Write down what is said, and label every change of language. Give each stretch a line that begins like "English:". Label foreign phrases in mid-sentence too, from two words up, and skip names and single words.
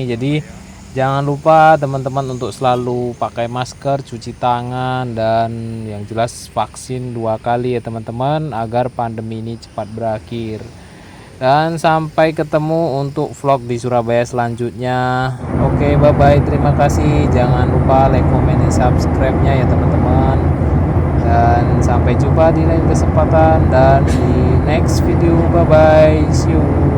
Indonesian: Jadi jangan lupa teman-teman untuk selalu pakai masker, cuci tangan, dan yang jelas vaksin 2 kali ya teman-teman, agar pandemi ini cepat berakhir. Dan sampai ketemu untuk vlog di Surabaya selanjutnya. Oke,
English: bye bye,
Indonesian: terima kasih. Jangan lupa
English: like, comment,
Indonesian: dan subscribe-nya ya teman-teman. Dan sampai jumpa di lain kesempatan dan di
English: next video. Bye bye, see you.